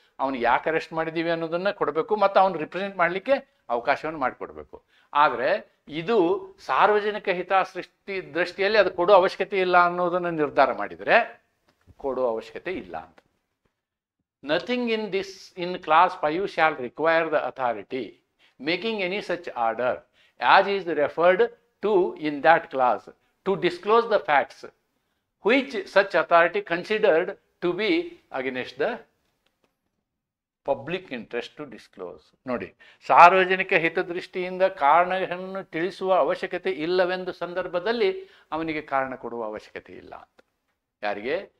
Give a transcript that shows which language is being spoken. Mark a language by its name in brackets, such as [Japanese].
[Kannada] ಅವ್ನಿಗೆ ಯಾಕೆ ಅರೆಸ್ಟ್ ಮಾಡಿದ್ದೀವಿ ಅನ್ನೋದನ್ನು ಕೊಡಬೇಕು, ಮತ್ತು ಅವ್ನು ರಿಪ್ರೆಸೆಂಟ್ ಮಾಡಲಿಕ್ಕೆ ಅವಕಾಶವನ್ನು ಮಾಡಿಕೊಡ್ಬೇಕು. ಆದರೆ ಇದು ಸಾರ್ವಜನಿಕ ದೃಷ್ಟಿಯಲ್ಲಿ ಅದು ಕೊಡೋ ಅವಶ್ಯಕತೆ ಇಲ್ಲ ಅನ್ನೋದನ್ನು ನಿರ್ಧಾರ ಮಾಡಿದರೆ ಕೊಡೋ ಅವಶ್ಯಕತೆ ಇಲ್ಲ ಅಂತ. [English] Nothing in clause 5 shall require the authority making any such order as is referred to in that clause to disclose the facts which such authority considered to be against the public interest to disclose. [Kannada] ನೋಡಿ, ಸಾರ್ವಜನಿಕ ಹಿತದೃಷ್ಟಿಯಿಂದ ಕಾರಣವನ್ನು ತಿಳಿಸುವ ಅವಶ್ಯಕತೆ ಇಲ್ಲವೆಂದು ಸಂದರ್ಭದಲ್ಲಿ ಅವನಿಗೆ ಕಾರಣ ಕೊಡುವ ಅವಶ್ಯಕತೆ ಇಲ್ಲ ಅಂತ. ಯಾರಿಗೆ?